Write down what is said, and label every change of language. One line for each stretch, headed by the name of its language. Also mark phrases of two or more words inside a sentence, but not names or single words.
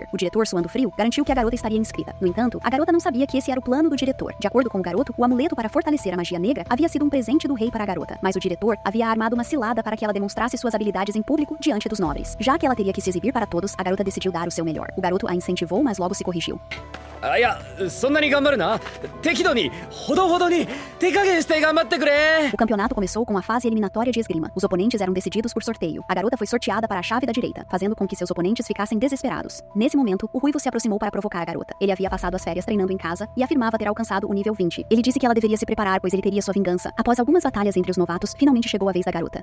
Portuguese: O diretor, suando frio, garantiu que a garota estaria inscrita. No entanto, a garota não sabia que esse era o plano do diretor. De acordo com o garoto, o amuleto para fortalecer a magia negra havia sido um presente do rei para a garota, mas o diretor havia armado uma cilada para que ela demonstrasse suas habilidades em público diante dos nobres. Já que ela teria que se exibir para todos, a garota decidiu dar o seu melhor. O garoto a incentivou, mas logo se corrigiu.
Japanese: いや、そんなに頑張るな。適度に、ほどほどに、手加減して頑張ってくれ。
Portuguese: O campeonato começou com a fase eliminatória de esgrima. Os oponentes eram decididos por sorteio. A garota foi sorteada para a chave da direita, fazendo com que seus oponentes ficassem desesperados. Nesse momento, o ruivo se aproximou para provocar a garota. Ele havia passado as férias treinando em casa e afirmava ter alcançado o nível 20. Ele disse que ela deveria se preparar, pois ele teria sua vingança. Após algumas batalhas entre os novatos, finalmente chegou a vez da garota.